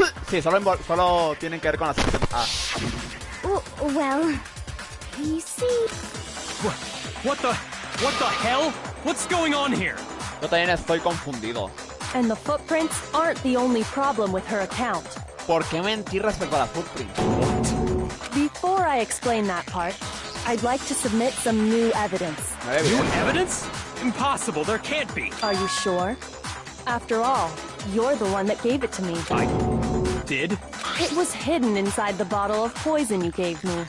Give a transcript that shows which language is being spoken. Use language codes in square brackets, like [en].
[es] Sí, solo tienen que ver con la sección A. [en] well, you see... What the hell? What's going on here? [es] Yo también estoy confundido. [en] And the footprints aren't the only problem with her account. [es] ¿Por qué mentir respecto a la footprint? [en] Before I explain that part, I'd like to submit some new evidence. New evidence? Impossible, there can't be. Are you sure? After all, you're the one that gave it to me. I did? It was hidden inside the bottle of poison you gave me.